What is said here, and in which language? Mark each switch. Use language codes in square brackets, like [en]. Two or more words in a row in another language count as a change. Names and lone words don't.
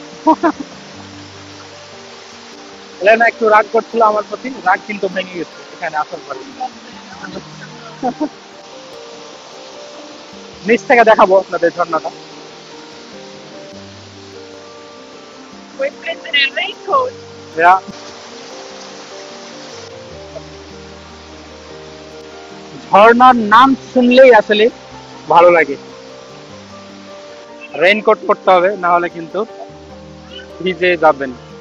[bn] এলেনা একটু রাগ করছিল আমার প্রতি, রাগ কিন্তু ভেঙে গেছে এখানে আসার পরে। নিচ থেকে দেখাবো আপনাদের ঝর্ণাটা। [it] Puoi prendere il raincoat? [bn] ঝর্ণার নাম শুনলেই আসলে ভালো লাগে। রেইনকোট পরতে হবে, না হলে কিন্তু ভিজে যাবেন।